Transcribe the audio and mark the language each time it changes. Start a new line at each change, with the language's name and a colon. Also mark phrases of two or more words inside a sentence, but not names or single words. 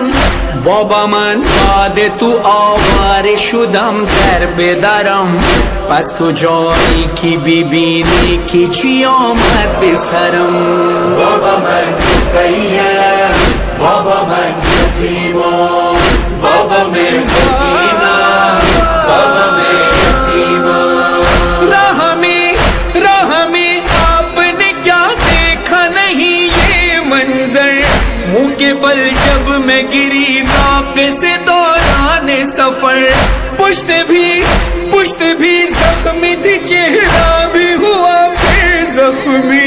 Persian: بابا من بعد تو آواره شدم در بدرم، پس کجایی که ببینی که چی آمد به سرم. بابا من رقیه، بابا من یتیمم، بابا من سکینه، بابا من یتیمم.
Urdu: راہ میں آپ نے کیا دیکھا نہیں یہ منظر، منہ کے بل جب میں گری راک سے دوران سفر. پشت بھی زخمی تھی، چہرہ بھی ہوا پھر زخمی.